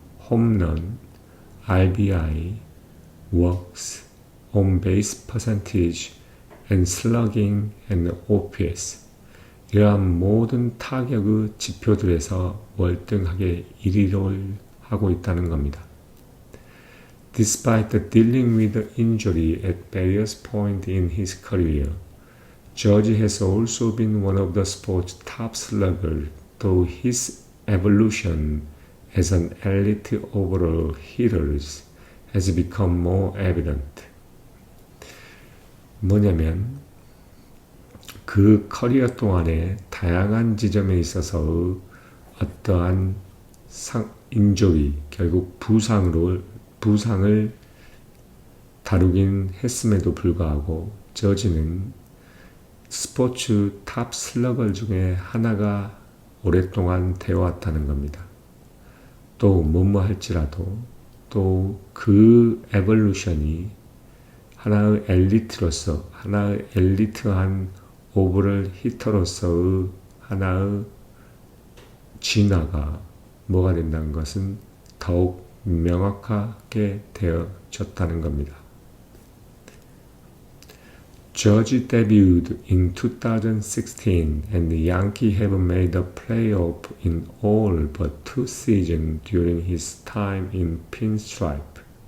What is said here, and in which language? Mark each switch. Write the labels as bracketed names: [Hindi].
[English] 홈런, RBI, walks, on base percentage, and slugging and OPS. [Korean] 이러한 모든 타격의 지표들에서 월등하게 1위를 하고 있다는 겁니다. [English] Despite dealing with the injury at various points in his career, Judge has also been one of the sport's top sluggers, though his evolution as an elite overall hitter has become more evident. [Korean] 뭐냐면 그 커리어 동안에 다양한 지점에 있어서 어떠한 인조리, 결국 부상을 다루긴 했음에도 불구하고 저지는 스포츠 탑 슬러거 중에 하나가 오랫동안 되어왔다는 겁니다. 또 뭐뭐 할지라도 또 그 에볼루션이 하나의 엘리트로서, 하나의 엘리트한 오버럴 히터로서의 하나의 진화가 뭐가 된다는 것은 더욱 명확하게 되어졌다는 겁니다. [English] Judge debuted in 2016 and the Yankees have made the playoff in all but 2 seasons during his time in Pinstripe.